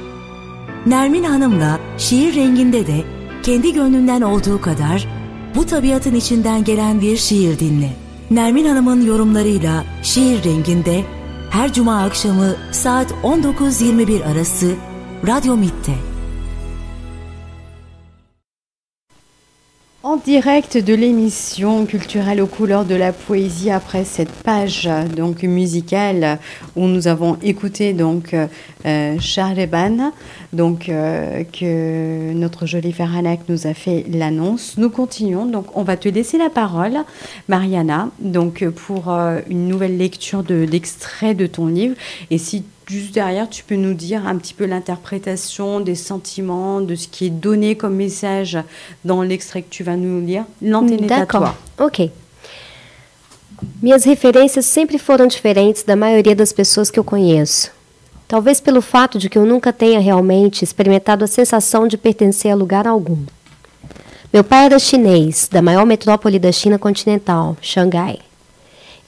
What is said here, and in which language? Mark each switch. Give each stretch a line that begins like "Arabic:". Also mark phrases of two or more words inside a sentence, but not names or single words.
Turkish: Nermin Hanım'la Şiir Rengi'nde de kendi gönlünden olduğu kadar bu tabiatın içinden gelen bir şiir dinle. Nermin Hanım'ın yorumlarıyla Şiir Rengi'nde her cuma akşamı saat 19-21 arası Radyo MİT'te.
French: En direct de l'émission culturelle aux couleurs de la poésie, après cette page donc musicale où nous avons écouté donc Shahreban, donc que notre jolie Ferhanak nous a fait l'annonce. Nous continuons, donc on va te laisser la parole, Mariana, donc pour une nouvelle lecture de l'extrait de ton livre. Et si juste derrière, tu peux nous dire un petit peu l'interprétation des sentiments, de ce qui est donné comme message dans l'extrait que tu vas nous lire. L'antenne est à toi. Ok.
Portuguese: Minhas referências sempre foram diferentes da maioria das pessoas que eu conheço. Talvez pelo fato de que eu nunca tenha realmente experimentado a sensação de pertencer a lugar algum. Meu pai era chinês, da maior metrópole da China continental, Xangai.